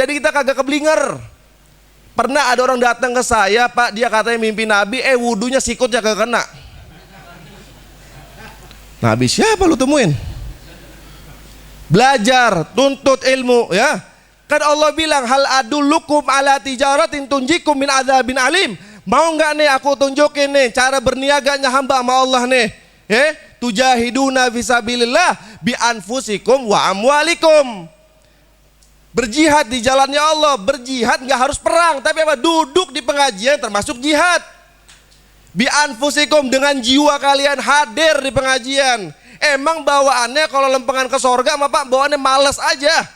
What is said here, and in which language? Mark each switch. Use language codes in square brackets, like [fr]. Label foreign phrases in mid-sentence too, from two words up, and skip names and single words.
[id] Jadi kita kagak keblinger. Pernah ada orang datang ke saya, Pak, dia katanya mimpi Nabi, wudunya sikutnya kagak kena. Nabi siapa lu temuin? Belajar, tuntut ilmu ya. Kan Allah bilang, [ar] هل أدلكم على تجارة تنجيكم من عذاب أليم. [id] Mau nggak nih aku tunjukin nih cara berniaganya hamba sama Allah nih. [ar] تجاهدون في سبيل الله بأنفسكم وأموالكم. [id] Berjihad di jalannya Allah. Berjihad nggak harus perang, tapi apa? Duduk di pengajian termasuk jihad. [ar] بأنفسكم, [id] dengan jiwa kalian hadir di pengajian. Emang bawaannya kalau lempengan ke sorga sama Pak, bawaannya males aja.